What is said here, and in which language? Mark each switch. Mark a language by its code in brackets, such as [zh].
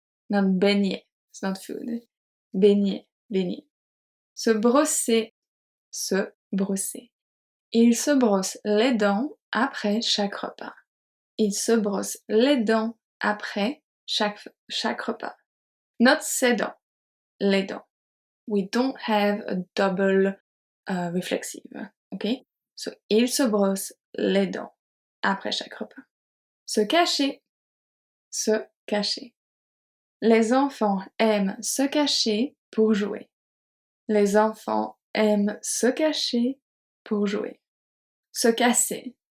[en] Not baigner. It's not food. Baigner. Baigner. [fr] Se brosser. Se brosser. Il se brosse les dents après chaque repas. Il se brosse les dents après chaque repas. [en] Not [fr] ses dents. Les dents. [en] We don't have a double reflexive. Okay? [fr] So, il se brosse les dents après chaque repas. Se cacher. Se cacher. Les enfants aiment se cacher pour jouer. Les enfants aiment se cacher pour jouer. Se casser.